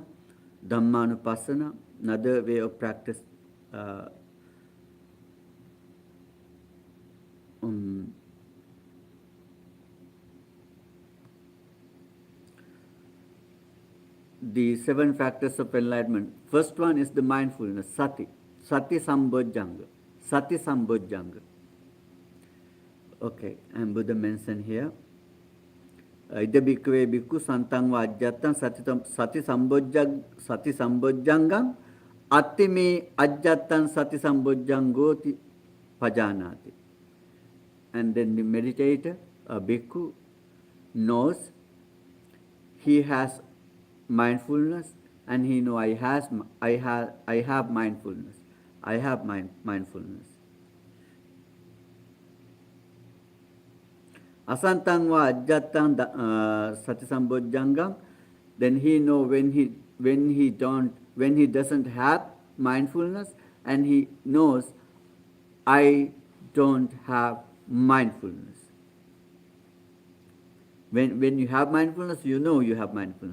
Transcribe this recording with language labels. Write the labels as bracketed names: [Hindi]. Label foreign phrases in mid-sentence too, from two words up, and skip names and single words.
[English] Dhammanupassana, another way of practice the 7 factors of enlightenment. First one is the mindfulness, sati. [Pali] Sati sambojjhanga. Sati sambojjhanga. [English] Okay, and Buddha mentioned here. [Pali] Ida bhikkhave bhikkhu santang va ajjattam sati sambojjangam attime ajjattam sati sambojjangoti pajanati. [English] And then the meditator, a bhikkhu, knows he has mindfulness, and he know I have mindfulness. I have mindfulness. [Pali] Asantang va ajjatang sati sambojjangam. [English] Then he know when he doesn't have mindfulness, and he knows I don't have mindfulness. When you have mindfulness, you know you have mindfulness.